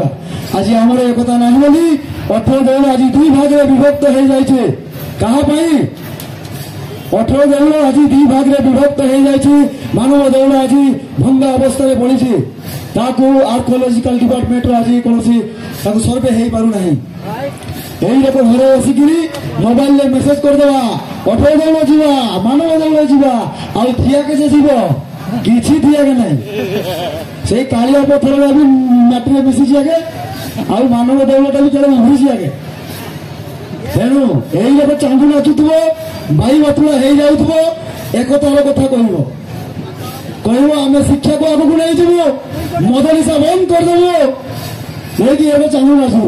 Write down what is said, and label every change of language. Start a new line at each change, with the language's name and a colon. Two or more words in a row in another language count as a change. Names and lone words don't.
Odia: ଆଜି ଆମର ଏକତା ନାହିଁ ବୋଲି ଅଠର ଦୌଳ ଆଜି 2 ଭାଗରେ ବିଭକ୍ତ ହୋଇଯାଇଛି। କାହା ପାଇଁ? ଅଠର ଦୌଳ ଆଜି 2 ଭାଗରେ ବିଭକ୍ତ ହୋଇଯାଇଛି। ମାନବ ଦୌଳ ଆଜି ଭଙ୍ଗା ଅବସ୍ଥାରେ ପଡ଼ିଛି। ତାକୁ
English: archaeological department
Odia: ଆଜି କୌଣସି ତାକୁ ସର୍ଭେ ହେଇପାରୁନାହିଁ। ଏଇ ରକମ ଘରେ ବସିକି ମୋବାଇଲେ ମେସେଜ କରିଦେବା ଅଠର ଦୌଳ ଯିବା, ମାନବ ଦୌଳ ଯିବା, ଆଉ ଥିଆକେ ସେ ଯିବ କିଛି ଥିଆକେ ନାହିଁ। ସେଇ କାଳିଆ ପଥରଟା ବି ମାଟିରେ ମିଶିଛି ଆଗେ, ଆଉ ମାନବ ଦୌଳଟା ବି କେବେ ଉଭରିଛି ଆଗେ। ତେଣୁ ଏଇ ଲୋକ ଚାଙ୍ଗୁ ନାଚୁଥିବ, ବାଇ ବାତୁଳା ହେଇଯାଉଥିବ, ଏକତାର କଥା କହିବ ଆମେ ଶିକ୍ଷାକୁ ଆଗକୁ ନେଇଯିବୁ, ମଦ ନିଶା ବନ୍ଦ କରିଦେବୁ, ନେଇକି ଏବେ ଚାଙ୍ଗୁ ନାଚୁ।